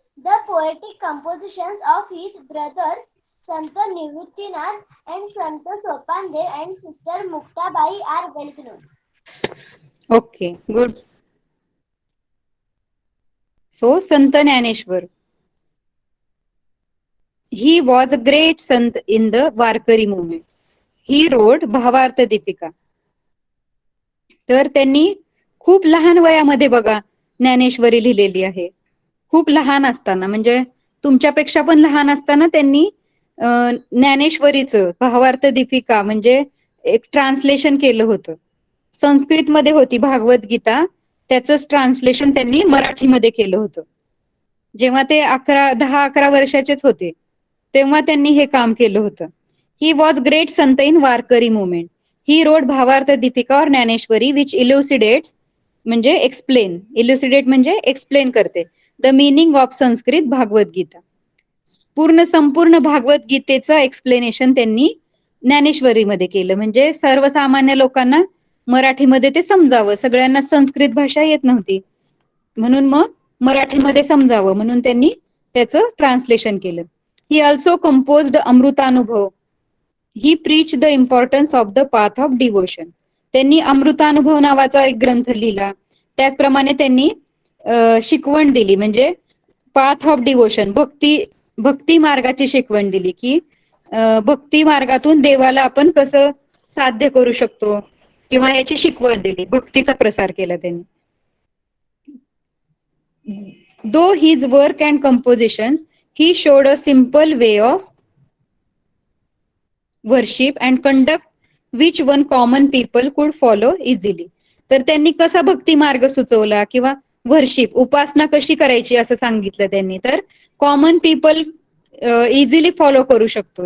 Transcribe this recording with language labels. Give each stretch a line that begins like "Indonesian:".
English: The poetic compositions of his brothers Sant Nivruttinath and Sant Sopandev and sister Muktabai are well known. Okay, good. So, Sant Jnaneshwar. He was a great Sant in the Varkari movement. He wrote
Marathi: भावार्थ दीपिका. तर त्यांनी खूप लहान वयामध्ये बघा ज्ञानेश्वरी लिहिलेली आहे. खूप लहान असताना, म्हणजे तुमच्यापेक्षा पण लहान असताना त्यांनी ज्ञानेश्वरीचं भावार्थ दीपिका म्हणजे एक ट्रान्सलेशन केलं होतं. संस्कृतमध्ये होती भागवत गीता, त्याचंच ट्रान्सलेशन त्यांनी मराठीमध्ये केलं होतं. जेव्हा ते 10-11 वर्षाचेच होते तेव्हा त्यांनी हे काम केलं होतं.
English: He was great sant in Warkari movement. He wrote Bhavartha Dipika or Dnyaneshwari which elucidates
Marathi: म्हणजे एक्सप्लेन,
English: elucidate
Marathi: म्हणजे एक्सप्लेन करते
English: The meaning of Sanskrit Bhagavad Gita.
Marathi: संपूर्ण भागवत गीतेचं एक्सप्लेनेशन त्यांनी ज्ञानेश्वरीमध्ये केलं, म्हणजे सर्वसामान्य लोकांना मराठीमध्ये ते समजावं. सगळ्यांना संस्कृत भाषा येत नव्हती म्हणून मग मराठीमध्ये समजावं म्हणून त्यांनी त्याचं ट्रान्सलेशन केलं.
English: He also composed Amrutanubhav. He preach the importance of the path of devotion.
Marathi: त्यांनी अमृतानुभव नावाचा एक ग्रंथ लिहिला. त्याचप्रमाणे त्यांनी शिकवण दिली, म्हणजे पाथ ऑफ डिवोशन, भक्ती मार्गाची शिकवण दिली की भक्ती मार्गातून देवाला आपण कसं साध्य करू शकतो किंवा याची शिकवण दिली, भक्तीचा प्रसार केला त्यांनी.
English: Though his work and compositions, he showed a simple way of worship and conduct which one common people could follow easily.
Marathi: तर त्यांनी कसा भक्ती मार्ग सुचवला किंवा वर्शिप उपासना कशी करायची असं सांगितलं त्यांनी, तर
English: common people easily follow
Marathi: करू शकतो.